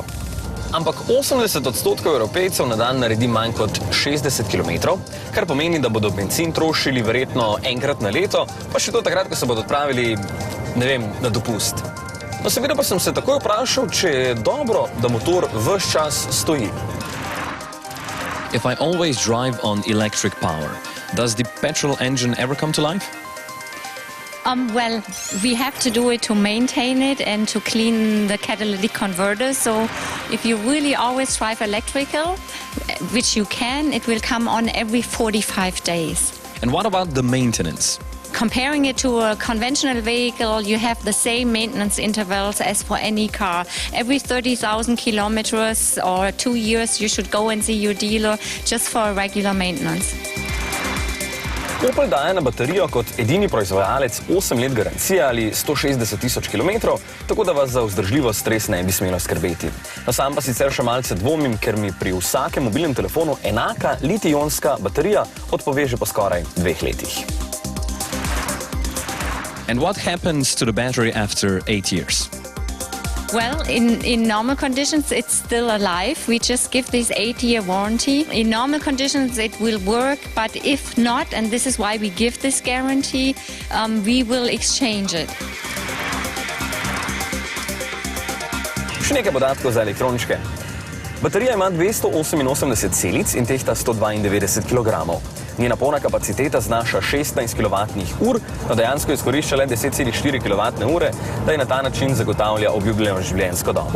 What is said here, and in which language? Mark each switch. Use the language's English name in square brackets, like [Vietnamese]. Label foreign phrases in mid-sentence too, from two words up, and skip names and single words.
[Slovenian] Ampak 80% Evropejcev na dan naredi manj kot 60 km, kar pomeni, da bodo bencin trošili verjetno enkrat na leto, pa še to takrat, ko se bodo odpravili, ne vem, na dopust. No, seveda pa sem se takoj vprašal, če je dobro, da motor ves čas stoji. [English] If I always drive on electric power, does the petrol engine ever come to life? Well, we have to do it to maintain it and to clean the catalytic converter. So if you really always drive electrical, which you can, it will come on every 45 days. And what about the maintenance? Comparing it to a conventional vehicle, you have the same maintenance intervals as for any car. Every 30,000 kilometers or 2 years, you should go and see your dealer just for a regular maintenance. [Slovenian] Opel daje na baterijo kot edini proizvajalec 8 let garancije ali 160 000 km, tako da vas za vzdržljivost stres ne bi smelo skrbeti. No, sam pa sicer še malce dvomim, ker mi pri vsakem mobilnem telefonu enaka litij-ionska baterija odpove že po skoraj 2 letih. [English] And what happens to the battery after 8 years? Well, in normal conditions, it's still alive. We just give this 8-year warranty. In normal conditions, it will work, but if not, and this is why we give this guarantee, we will exchange it. [Slovenian] Še nekaj podatkov za elektroničke. Baterija ima 288 celic in tehta 192 kg. Njena polna kapaciteta znaša 16 kWh, no dejansko izkorišča le 10,4 kWh, da je na ta način zagotavlja obljubljeno življenjsko dobo.